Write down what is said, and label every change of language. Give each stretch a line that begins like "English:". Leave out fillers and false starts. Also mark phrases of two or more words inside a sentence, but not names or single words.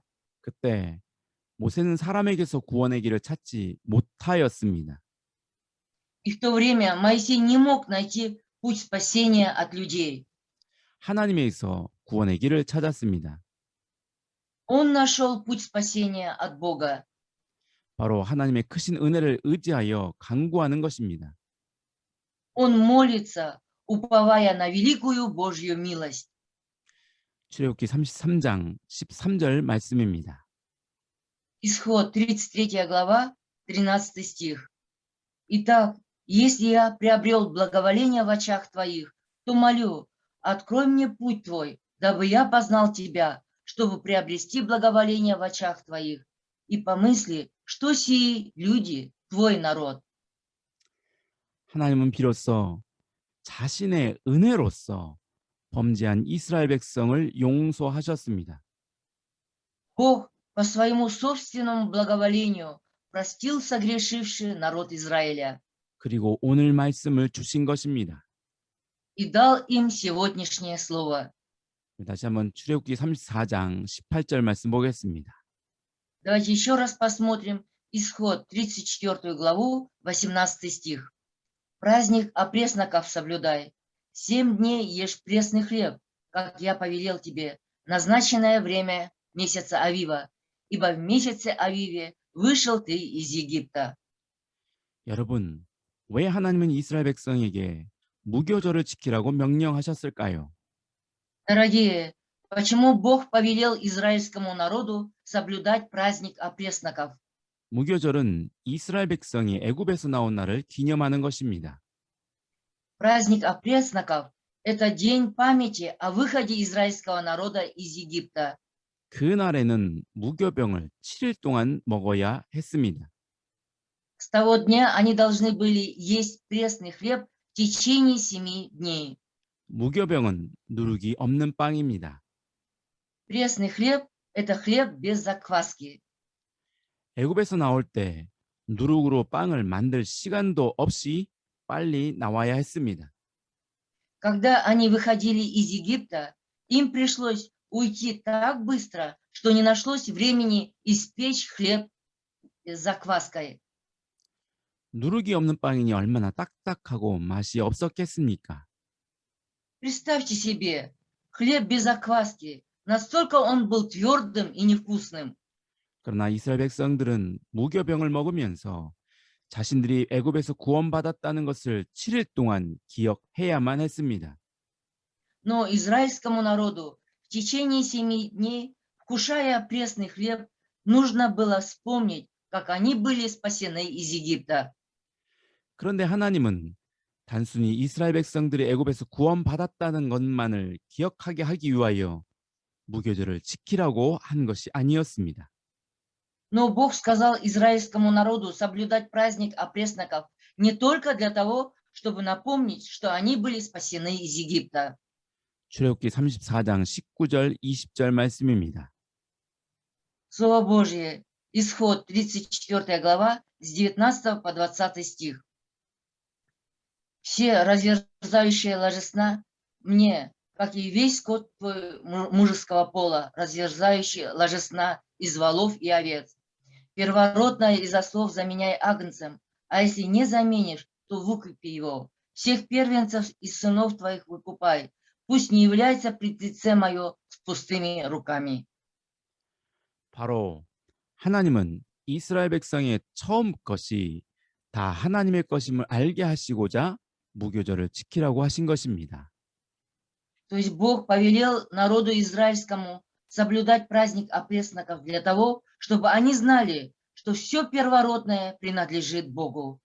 Korean: 그때 모세는 사람에게서 구원의 길을 찾지 못하였습니다.
Russian: И в то время Моисей не мог найти путь спасения от людей.
Korean: 하나님에게서 구원의 길을 찾았습니다.
Russian: Он нашел путь спасения от Бога.
Korean: 바로 하나님의 크신 은혜를 의지하여 간구하는 것입니다.
Russian: Он молится, уповая на великую Божью милость.
Korean: 출애굽기 33장 13절 말씀입니다.
Russian: Исход 33 глава, 13 стих. Итак, если я приобрел благоволение в очах твоих, то молю, открой мне путь твой, дабы я познал тебя, чтобы приобрести благоволение в очах твоих. И помысли, что сии люди, твой народ.
Korean: 하나님은 비로소 자신의 은혜로서 범죄한 이스라엘 백성을 용서하셨습니다.
Russian: Бог по своему собственному благоволению простил согрешивший народ Израиля
Korean: 그리고 오늘 말씀을 주신 것입니다.
Russian: и дал им сегодняшнее слово.
Korean: 다시 한번 출애굽기 34장 18절 말씀 보겠습니다.
Russian: Давайте еще раз посмотрим Исход 34 главу, 18 стих. Праздник опресноков соблюдай. 7 дней ешь пресный хлеб, как я повелел тебе, назначенное время месяца Авива, ибо в месяце Авиве вышел ты из Египта.
Korean: 여러분, 왜 하나님은 이스라엘 백성에게 무교절을 지키라고 명령하셨을까요?
Russian: Дорогие, почему Бог повелел израильскому народу соблюдать праздник опресноков?
Korean: 무교절은 이스라엘 백성이 애굽에서 나온 날을 기념하는 것입니다.
Russian: Праздник опресноков – это день памяти о выходе израильского народа из Египта.
Korean: 그 날에는 무교병을 7일 동안 먹어야 했습니다.
Russian: С того дня они должны были есть пресный хлеб в течение 7 дней.
Korean: 무교병은 누룩이 없는 빵입니다.
Russian: Пресный хлеб – это хлеб без закваски.
Korean: 애굽에서 나올 때 누룩으로 빵을 만들 시간도 없이 빨리 나와야 했습니다.
Russian: Когда они выходили из Египта, им пришлось уйти так быстро, что не нашлось времени испечь хлеб с закваской.
Korean: 누룩이 없는 빵이니 얼마나 딱딱하고 맛이 없었겠습니까?
Russian: Представьте себе, хлеб без закваски, настолько он был твердым и невкусным.
Korean: 그러나 이스라엘 백성들은 무교병을 먹으면서 자신들이 애굽에서 구원받았다는 것을 7일 동안 기억해야만 했습니다.
Russian: Но израильскому народу в течение 7 дней, вкушая пресный хлеб, нужно было вспомнить, как они были спасены из Египта.
Korean: 그런데 하나님은 단순히 이스라엘 백성들이 애굽에서 구원받았다는 것만을 기억하게 하기 위하여 무교절을 지키라고 한 것이 아니었습니다.
Russian: Но Бог сказал израильскому народу соблюдать праздник опресноков не только для того, чтобы напомнить, что они были спасены из Египта.
Korean: 출애굽기 34장 19절 20절 말씀입니다.
Russian: Слово Божье, Исход 34 глава, с 19 по 20 стих. Все разверзающие ложесна мне, как и весь скот твой мужеского пола, разверзающий ложесна из волов и овец. Первородное из ослов заменяй агнцем, а если не заменишь, то выкупи его. Всех первенцев из сынов твоих выкупай. Пусть не является пред лице мое с пустыми руками.
Korean: 바로 하나님은 이스라엘 백성의 처음 것이 다 하나님의 것임을 알게 하시고자 무교절을 지키라고 하신 것입니다.
Russian: То есть Бог повелел народу израильскому соблюдать праздник опресноков для того, чтобы они знали, что все первородное принадлежит Богу.